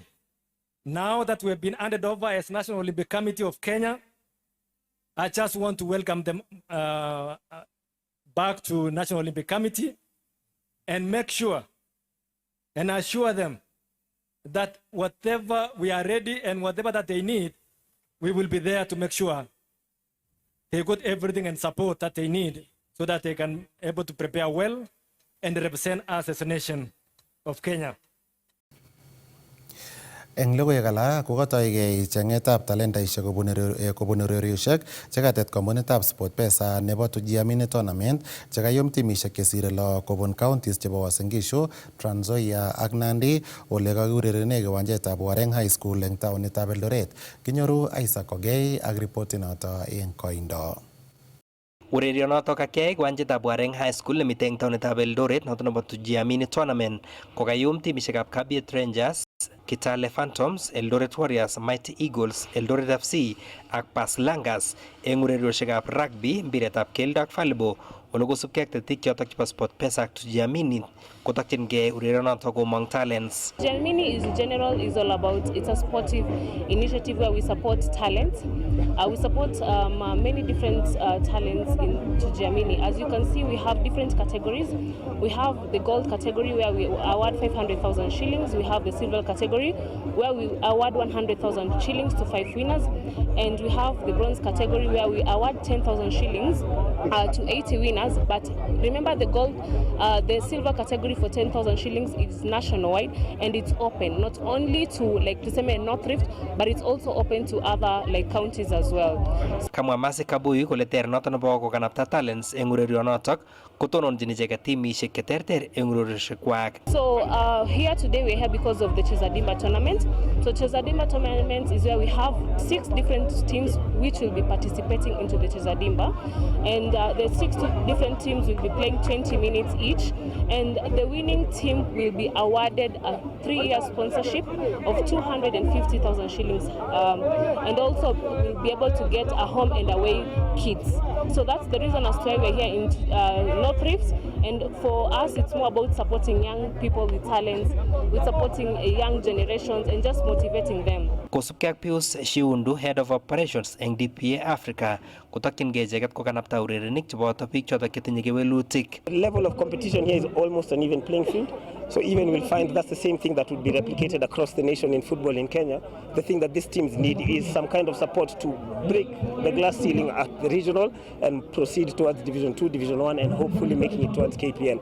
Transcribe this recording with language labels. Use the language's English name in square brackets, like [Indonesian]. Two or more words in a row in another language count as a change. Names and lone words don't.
[English] Now that we have been handed over as National Olympic Committee of Kenya, I just want to welcome them back to National Olympic Committee and make sure and assure them that whatever we are ready and whatever that they need, we will be there to make sure they got everything and support that they need so that they can be able to prepare well and represent us as a nation of Kenya. [Kalenjin] Eng logoiwek alak kokotoigei chengetab talentaisiek kobun urerioshek chekatet kompunitab SportPesa nebo Tujiamini Tournament chekayum timisiek chesire 6 kobun counties chebo Uasin Gishu, Trans Nzoia ak Nandi ole kakiurerene kiwanjetab Wareng High School eng taonitab Eldoret. Kinyoru Isaac Ogei ak ripotinoto eng koindo. Urerionoto kakiyai kiwanjetab Wareng High School nemite eng taonitab Eldoret noto nebo Tujiamini Tournament kokayum timisiekab Kabiet Rangers, Kitale Phantoms, Eldoret Warriors, Mighty Eagles, Eldoret FC ak Paslangas eng urerioshekab rugby, mpiretab keldo ak volleyball ole kosubkei ak tetik chotok chebo SportPesa ak Tujiamini kotokyingei urerionoto komong talents. [English] Tujiamini is all about, it's a sportive initiative where we support talent. We support many different talents in Tujiamini. As you can see, we have different categories. We have the gold category where we award 500,000 shillings. We have the silver category where we award 100,000 shillings to 5 winners. And we have the bronze category where we award 10,000 shillings to 80 winners. winners. But remember, the silver category for 10,000 shillings is nationwide, and it's open not only to North Rift, but it's also open to other counties as well. [Kalenjin] Kamwa Masi Kabui kole ter noton nebo kokanapta talents eng urerionotok kotononjin icheket timishek cheterter eng urerioshekwak. [English] So here today we're here because of the Chezadimba tournament. So Chezadimba tournament is where we have 6 different teams which will be participating into the Chezadimba, and the 6 different teams will be playing 20 minutes each, and the winning team will be awarded a 3-year sponsorship of 250,000 shillings, and also will be able to get a home and away kits. So that's the reason as to why we're here in North Rift, and for us it's more about supporting young people with talents, with supporting young generations and just motivating them. [Kalenjin] Kosubkei ak Pius Shiundu, [English] Head of Operations [Kalenjin] eng DPA Africa, kotokyingei icheket kokanapta urerenik cheboto biik chotok chetinye kewelutik. [English] The level of competition here is almost an even playing field. So even we'll find that's the same thing that would be replicated across the nation in football in Kenya. The thing that these teams need is some kind of support to break the glass ceiling at the regional and proceed towards Division 2, Division 1, and hopefully making it towards KPL.